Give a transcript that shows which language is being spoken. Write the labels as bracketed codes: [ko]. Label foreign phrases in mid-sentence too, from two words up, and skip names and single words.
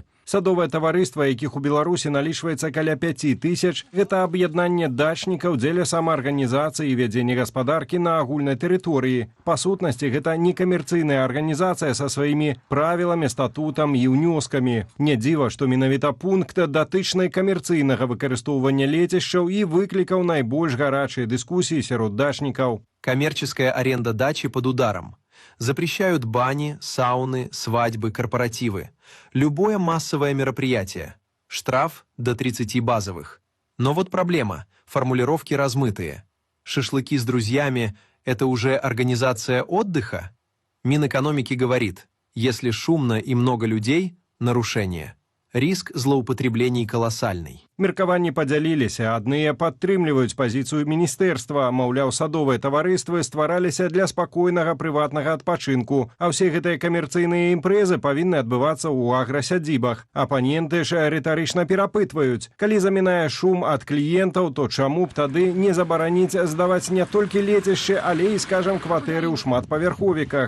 [be] Садовае таварыства, якіх у Беларусі налічваецца каля 5000, гэта аб'яднанне дачнікаў дзеля самаарганізацыі і вядзення гаспадаркі на агульнай тэрыторыі. Па сутнасці, гэта некамерцыйная арганізацыя са сваімі правіламі, статутам і ўнёскамі. Не дзіва, што менавіта пункт датычнай камерцыйнага выкарыстоўвання лецішчаў і выклікаў найбольш гарачыя дыскусіі сярод дачнікаў. [ru] Коммерческая аренда дачи под ударом. Запрещают бани, сауны, свадьбы, корпоративы. Любое массовое мероприятие. Штраф до 30 базовых. Но вот проблема. Формулировки размытые. Шашлыки с друзьями – это уже организация отдыха? Минэкономики говорит, если шумно и много людей – нарушение. Риск злоупотреблений колоссальный. [be] Меркаванні падзяліліся. Адныя падтрымліваюць пазіцыю міністэрства. Маўляў, садовыя таварыствы ствараліся для спакойнага прыватнага адпачынку, а ўсе гэтыя камерцыйныя імпрэзы павінны адбывацца ў аграсядзібах. Апаненты ж рытарычна перапытваюць. Калі замінае шум ад кліентаў, то чаму б тады не забараніць здаваць не толькі лецішчы, але і, скажам, кватэры ў шматпавярховіках.